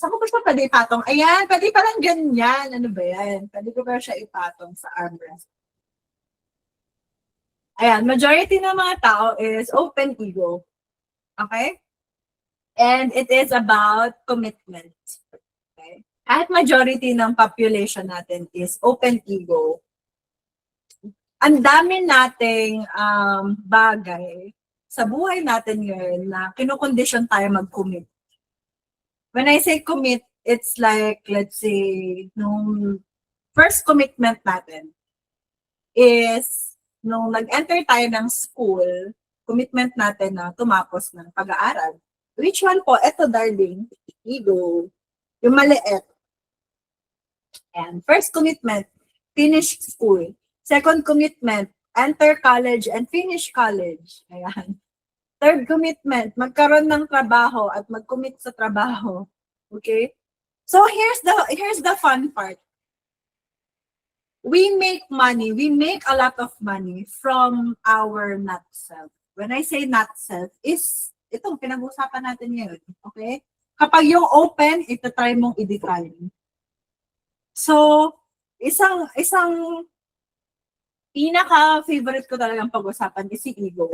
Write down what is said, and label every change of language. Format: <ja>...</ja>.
<tl>Saan ko ba siya pwede ipatong? Ayan, pwede parang ganyan. Ano ba yan? Pwede ko ba siya ipatong sa armrest? Ayan, majority ng mga tao is open ego.</tl> <en>Okay? And it is about commitment. Okay?</en> <tl>Kahit majority ng population natin is open ego, ang dami nating bagay sa buhay natin ngayon na kinukondisyon tayo mag-commit.</tl> <en>When I say commit, it's like, let's say,</en> <tl>nung first commitment natin is nung nag-enter tayo ng school, commitment natin na tumapos ng pag-aaral.</tl> <en>Which one</en> <tl>po? Eto, darling. Ego. Yung maliit.</tl> <en>And first commitment, finish school. Second commitment, enter college and finish college.</en> <tl>Ayan. Third commitment, magkaroon ng trabaho at mag-commit sa trabaho.</tl> <en>Okay? So here's the fun part. We make money, we make a lot of money from our not self. When I say not self,</en> <tl>is itong pinag-usapan natin ngayon. Okay? Kapag yung open, ito try mong i-define. So, isang pinaka-favorite ko talagang pag-usapan is si ego.</tl>